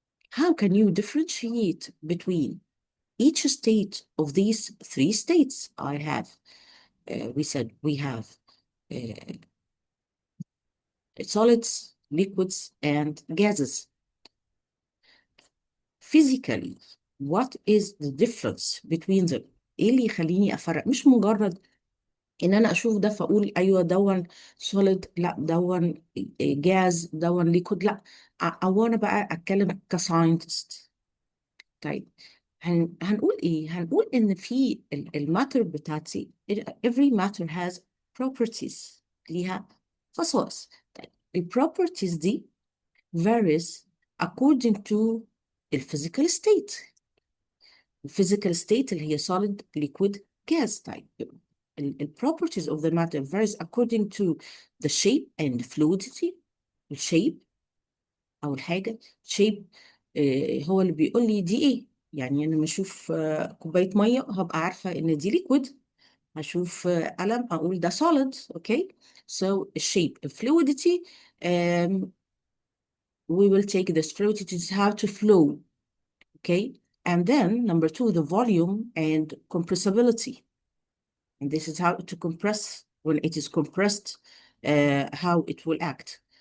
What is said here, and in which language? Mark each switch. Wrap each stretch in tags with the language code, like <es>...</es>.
<en>How can you differentiate between each state of these 3 states? We said we have uh, solids, liquids, and gases. Physically, what is the difference between them؟</en> <ar>ايه اللي يخليني افرق؟ مش مجرد ان انا اشوف ده فاقول ايوه دون solid، لا دون جاز، دون liquid، لا. او انا بقى اتكلم كساينتست. طيب هنقول ايه؟ هنقول ان في الماتر بتاعتي</ar> <en>every matter has properties،</en> <ar>ليها خصائص. طيب البروبرتيز دي</ar> <en>varies according to</en> <ar>الفيزيكال ستيت. الفيزيكال ستيت اللي هي</ar> <en>solid, liquid, gas.</en> <ar>طيب ال</ar> <en>properties of the matter varies according to the shape and fluidity.</en> <ar>الشيب أو الحاجة shape هو اللي بيقول لي دي إيه. يعني أنا لما أشوف كوباية مية هبقى عارفة إن دي liquid. هشوف قلم أقول ده solid.</ar> <en>Okay, so shape and fluidity. um, we will take this fluidity is how to flow. Okay, and then number two, the volume and compressibility. And this is how to compress. When it is compressed, how it will act.</en>